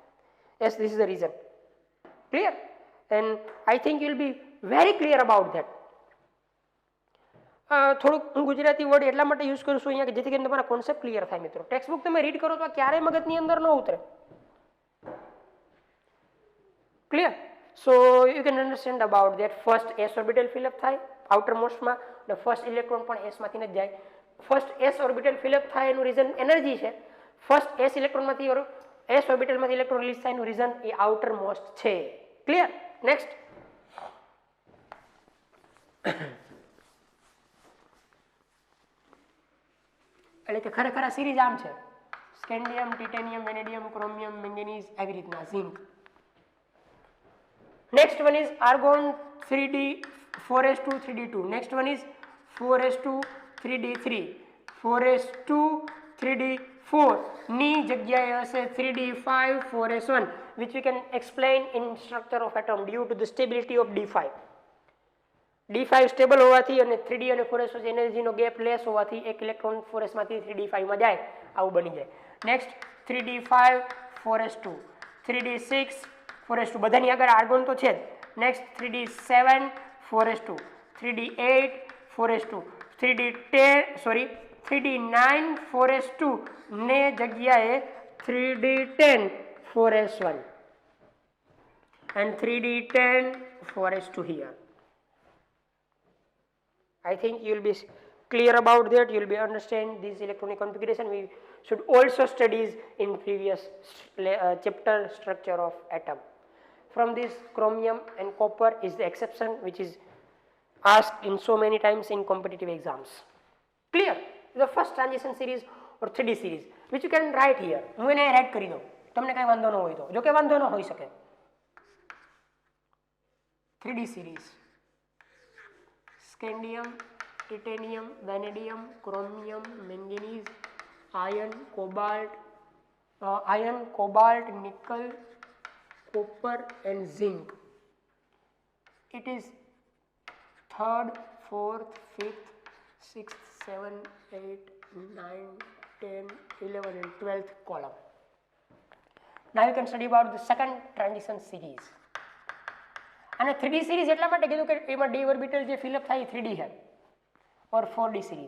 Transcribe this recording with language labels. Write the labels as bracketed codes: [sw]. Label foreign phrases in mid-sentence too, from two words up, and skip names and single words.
[en] Yes, this is the reason. Clear? And I think you will be very clear about that. [gu] થોડુંક હું ગુજરાતી વર્ડ એટલા માટે યુઝ કરું છું અહીંયા કે જેથી કરીને તમારા [en] concept clear [gu] થાય મિત્રો. ટેક્સ્ટબુક તમે રીડ કરો તો ક્યારેય મગજની અંદર ન ઉતરે. ક્લિયર? [en] So you can understand about that. First s orbital fill up [gu] થાય outermost માં, અને [en] first electron [gu] પણ s માંથી જ જાય. [en] ફર્સ્ટ s orbital fill up [gu] થાય એનું [en] reason energy [gu] છે. [en] first s electron [gu] માંથી [en] s orbital [gu] માંથી [en] electron release [gu] થાય એનું રીઝન એ outermost છે. [en] Clear? Next. [gu] એટલે કે ખરેખર આ સિરીઝ આમ છે: સ્કેન્ડિયમ, ટિટેનિયમ, વેનેડિયમ, ક્રોમિયમ, મેંગેનીઝ, આવી રીતના, ઝિંક. [en] Next one is argon 3d 4s2 3d2. Next one is 4s2 3d3. 4s2 3d4 [gu] ની જગ્યાએ હશે [en] 3d5 4s1, which we can explain in structure of atom due to the stability of d5. [gu] d5 સ્ટેબલ હોવાથી અને 3d અને 4s વચ્ચે એનર્જીનો [en] gap less [gu] હોવાથી એક ઇલેક્ટ્રોન 4s માંથી 3d5 માં જાય, આવું બની જાય. [en] નેક્સ્ટ 3d5 4s2, 3d6 4s2, [gu] બધાની આગળ આર્ગોન તો છે જ. [en] નેક્સ્ટ 3d7 4s2, 3d8 4s2, 3d9 4s2 [gu] ને જગ્યાએ [en] 3d10 4s1 and 3d10 4s2 here. I think you will be clear about that. You will be understand this electronic configuration. We should also studies in previous chapter structure of atom. From this, chromium and copper is the exception, which is asked in so many times in competitive exams. Clear? The first transition series or 3D series, which you can write here. [gu] હું એને રાઈટ કરી દઉં, તમને કઈ વાંધો ન હોય તો. જો કે વાંધો ન હોઈ શકે. [en] 3D series: [gu] સ્કેન્ડિયમ, ટિટેનિયમ, વેનેડિયમ, ક્રોમિયમ, મેંગેનીઝ, [en] iron, cobalt, nickel, copper and zinc. It is 3rd, 4th, 5th, 6th, 7th, 8th, 9th, 10th, 11th and 12th column. Now you can study about the second transition series. [gu] અને [en] 3D series [gu] એટલા માટે કીધું કે એમાં [en] d orbital [gu] જે [en] fill up [gu] થાય 3D है [en] or 4D series.